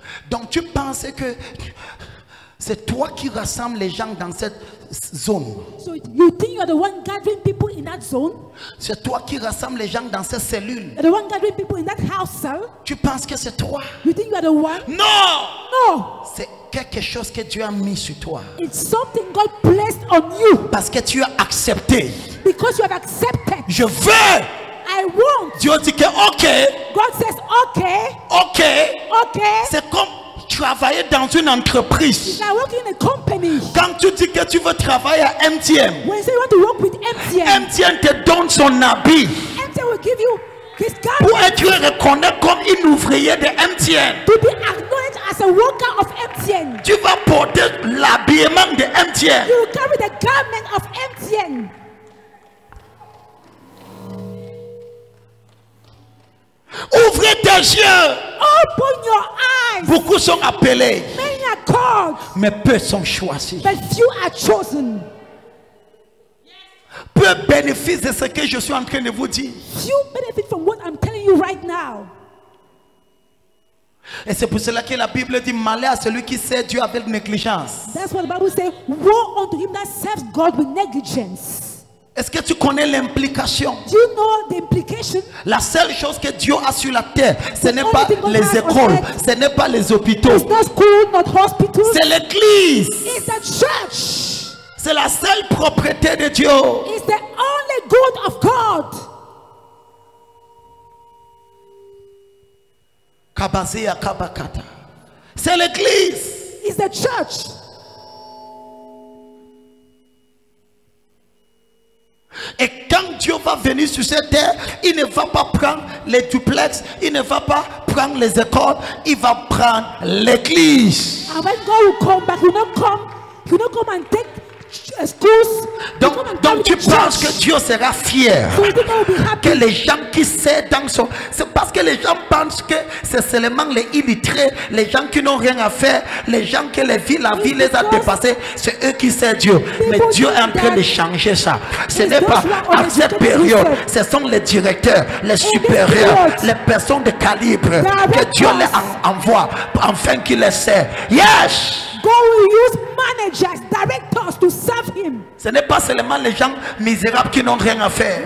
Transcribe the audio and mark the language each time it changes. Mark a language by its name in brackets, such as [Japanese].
[French] Donc tu penses que c'est toi qui rassemble les gens dans cette zone. [English] So you think you are the one gathering people in that zone? [French] C'est toi qui rassemble les gens dans cette cellule. [English] You're the one gathering people in that house cell? [French] Tu penses que c'est toi? [English] You think you are the one? [French] Non! [English] No. [French] C'est quelque chose que Dieu a mis sur toi. [English] It's something God placed on you [French] Parce que tu as accepté. [English] because you have accepted. [French] Je veux. [English] I want. [French] Dieu dit que ok, [English] God says, okay, [French] ok. [English] okay. [French] C'est comme travailler dans une entreprise. [English] You are working in a company. [French] Quand tu dis que tu veux travailler à MTN, [English] When you say you want to work with MTN, [French] MTN te donne son habit [English] MTN will give you his [French] pour [English] garment [French] être reconnu comme une ouvrier de MTN. [English] to be acknowledged as a worker of MTN. [French] Tu vas porter l'habillement de MTN. [English] You will carry the garment of MTN. [French] Ouvrez tes yeux. [English] Open your eyes. [French] Beaucoup sont appelés, [English] Many are called, [French] mais peu sont choisis. [English] but few are chosen. [French] Peu bénéficient de ce que je suis en train de vous dire. [English] Few benefit from what I'm telling you right now. [French] Et c'est pour cela que la Bible dit malheur à celui qui sert Dieu avec négligence. [English] That's what the Bible says. Woe unto him that serves God with negligence. [French] Est-ce que tu connais l'implication? [English] Do you know the implication? [French] La seule chose que Dieu a sur la terre, ce n'est [English] only [French] pas [English] thing God [French] les [English] has on [French] écoles, [English] earth. [French] ce n'est pas les hôpitaux, [English] It's not school, not hospitals. [French] c'est l'église. [English] It's the church. [French] C'est la seule propriété de Dieu. [English] It's the only good of God. Kabazea kabakata. [French] C'est l'église. [English] It's the church. [French] Et quand Dieu va venir sur cette terre, il ne va pas prendre les duplex, il ne va pas prendre les écoles, il va prendre l'église. [English] And when God will come back, he will not come and take schools. [French] Donc tu penses que Dieu sera fier [English] So you think God will be happy? [French] que les gens qui servent dans son... C'est parce que les gens pensent que c'est seulement les illettrés, les gens qui n'ont rien à faire, les gens que la vie les a dépassés, c'est eux qui servent Dieu. Mais Dieu est en train de changer ça. Ce n'est pas à cette période, ce sont les directeurs, les supérieurs, les personnes de calibre que Dieu les envoie afin qu'ils les servent. [English] Yes! God will use managers, directors to serve him. [French] Ce n'est pas seulement les gens misérables qui n'ont rien à faire.